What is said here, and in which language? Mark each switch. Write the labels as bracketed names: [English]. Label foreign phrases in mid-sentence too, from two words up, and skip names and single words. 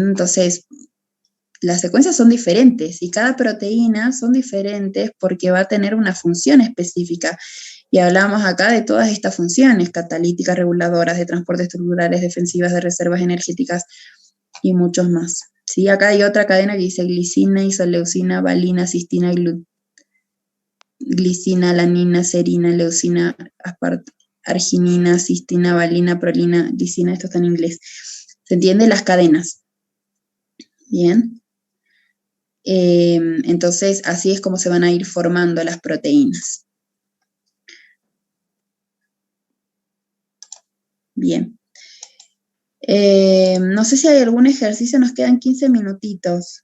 [Spanish] Entonces, las secuencias son diferentes y cada proteína son diferentes porque va a tener una función específica. Y hablamos acá de todas estas funciones: catalíticas, reguladoras, de transporte estructurales, defensivas, de reservas energéticas y muchos más. ¿Sí? Acá hay otra cadena que dice glicina, isoleucina, valina, cistina, glicina, alanina, serina, leucina, arginina, cistina, valina, prolina, glicina. Esto está en inglés. ¿Se entiende? Las cadenas. Bien. Entonces, así es como se van a ir formando las proteínas. Bien. No sé si hay algún ejercicio, nos quedan 15 minutitos.